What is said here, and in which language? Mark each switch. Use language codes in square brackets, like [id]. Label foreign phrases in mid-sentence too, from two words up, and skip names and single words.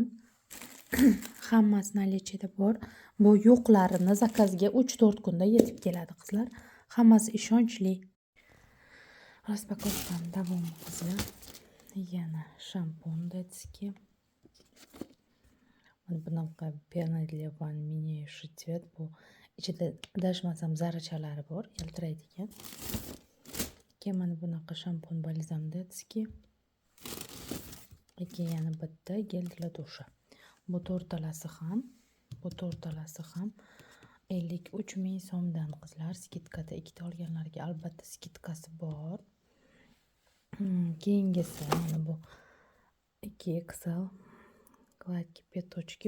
[uz] Hammasi наличиеda bor. Bu yo'qlarini zakazga 3-4 kunda yetib keladi qizlar. Hammasi ishonchli. Raspakovkam davom qizlar. Yana shampun детский. Mana bunaqa pena [ru] для ванн меняющий цвет [uz] bu. Ichida adashmasam zarrachalari bor, yaltiraydigan. Mana bunaqa shampun balzam детский. Yana bitta gel [ru] для душа. [uz] Bu to'rtalasi ham 53 ming so'mdan qizlar, skidkada ikkita olganlarga albatta skidkasi bor. Keyingisi mana bu 2XL [ru] гладкие петочки.